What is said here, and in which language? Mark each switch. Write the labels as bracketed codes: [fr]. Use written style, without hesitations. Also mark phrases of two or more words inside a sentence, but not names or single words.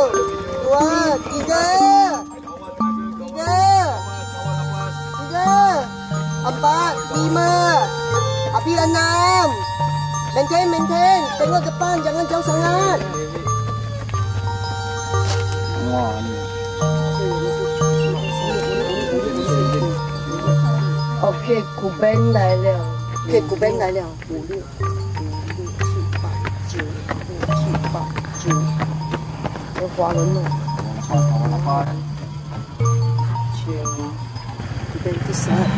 [ms] 4, 5, habis 6. Maintain. Tengok depan, jangan jauh sangat. Wah, ni. [zh] OK， 古奔来了。OK， 古奔来了。5、6、7、8、9、有华人哦。古奔第12。